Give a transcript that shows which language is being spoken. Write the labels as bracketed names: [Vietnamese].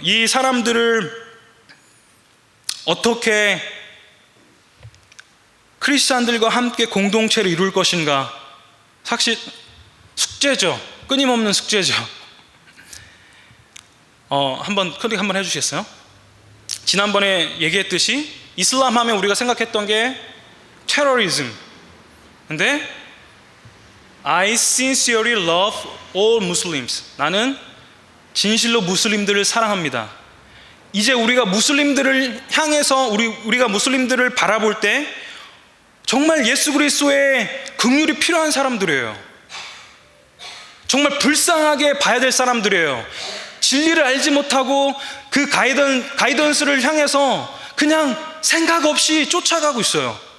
[Korean] 이 사람들을 어떻게 크리스찬들과 함께 공동체를 이룰 것인가? 사실 숙제죠. 끊임없는 숙제죠. 한번 클릭 한번 해주시겠어요? 지난번에 얘기했듯이 이슬람 하면 우리가 생각했던 게 테러리즘. 근데 [English] I sincerely love all Muslims. [Korean] 나는 진실로 무슬림들을 사랑합니다. 이제 우리가 무슬림들을 향해서 우리가 무슬림들을 바라볼 때 정말 예수 그리스도의 긍휼이 필요한 사람들이에요. 정말 불쌍하게 봐야 될 사람들이에요. 진리를 알지 못하고 그 가이던스를 향해서 그냥 생각 없이 쫓아가고 있어요.